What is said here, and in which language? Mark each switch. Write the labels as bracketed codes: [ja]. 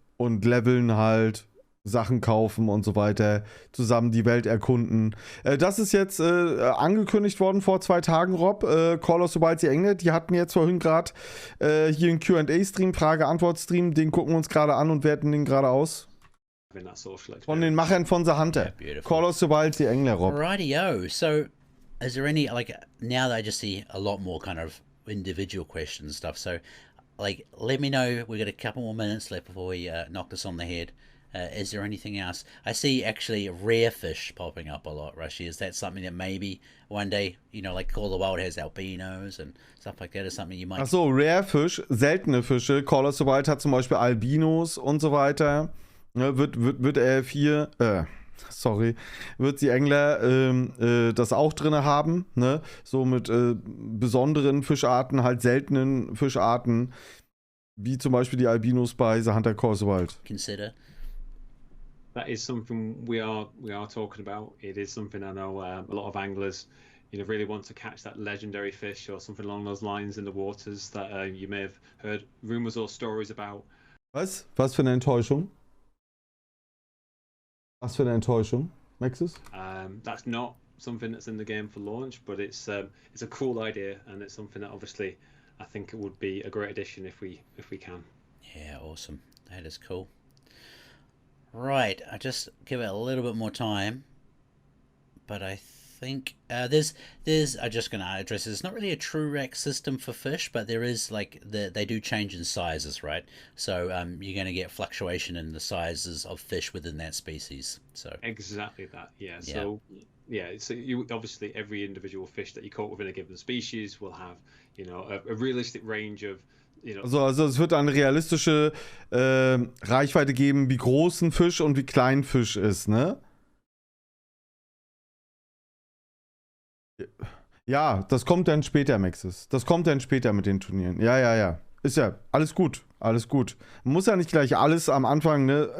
[de] Und leveln halt, Sachen kaufen und so weiter, zusammen die Welt erkunden. Das ist jetzt angekündigt worden vor 2 Tagen, Rob. Call of the England, die hatten jetzt vorhin gerade hier einen Q&A-Stream, Frage Antwort Stream, den gucken wir uns gerade an und werten den gerade aus. [en] that social [de] Von den Machern von theHunter. [en] Yeah, beautiful. Call of the England, Rob. Rightio. So, is there any now that I just see a lot more kind of individual questions and stuff? So, like, let me know. We've got a couple more minutes left before we knock this on the head. Is there anything else? I see actually rare fish popping up a lot, Rushy. Is that something that maybe one day, like Call of the Wild has albinos and stuff like that, is something you might... [de] Ach so, Rare Fish, seltene Fische. Call of the Wild hat zum Beispiel Albinos und so weiter. Ne, wird EF4, sorry, wird die Angler das auch drin haben, ne? So mit besonderen Fischarten, halt seltenen Fischarten, wie zum Beispiel die Albinos bei The Hunter Call of the Wild. [en] Consider. That is something we are talking about. It is something I know a lot of anglers, really want to catch that legendary fish or something along those lines in the waters that you may have heard rumors or stories about. [de] Was? Was für eine Enttäuschung? Was für eine Enttäuschung, Maxis? [en] That's not something that's in the game for launch, but it's a cool idea, and it's something that obviously I think it would be a great addition if we can. Yeah, awesome. That is cool. Right, I just give it a little bit more time, but I think there's I'm just going to address this. It's not really a true rack system for fish, but there is, like, they do change in sizes, right? So you're going to get fluctuation in the sizes of fish within that species. So exactly that, yeah. So so you obviously, every individual fish that you caught within a given species will have, a realistic range of. [de] Also es wird eine realistische Reichweite geben, wie groß ein Fisch und wie klein ein Fisch ist, ne? Ja, das kommt dann später, Maxis. Das kommt dann später mit den Turnieren. Ja. Ist ja alles gut, alles gut. Man muss ja nicht gleich alles am Anfang, ne?